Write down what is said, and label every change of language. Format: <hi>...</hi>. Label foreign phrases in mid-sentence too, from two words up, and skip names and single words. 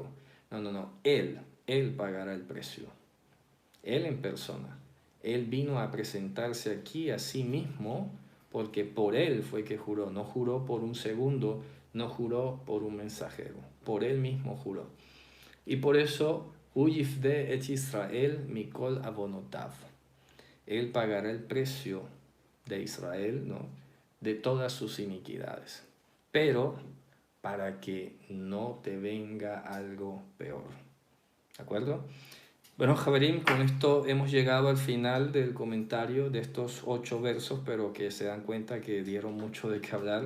<es>No, Él pagará el precio, Él en persona. Él vino a presentarse aquí a sí mismo porque por Él fue que juró, no juró por un segundo, no juró por un mensajero, por Él mismo juró. Y por eso,</es> <he>ויפדה את ישראל מכל עונותיו.</he> <es>Él pagará el precio de Israel, ¿no?, de todas sus iniquidades. Pero para que no te venga algo peor. ¿De acuerdo? Bueno, Javerim, con esto hemos llegado al final del comentario de estos 8 versos, pero que se dan cuenta que dieron mucho de qué hablar.</es>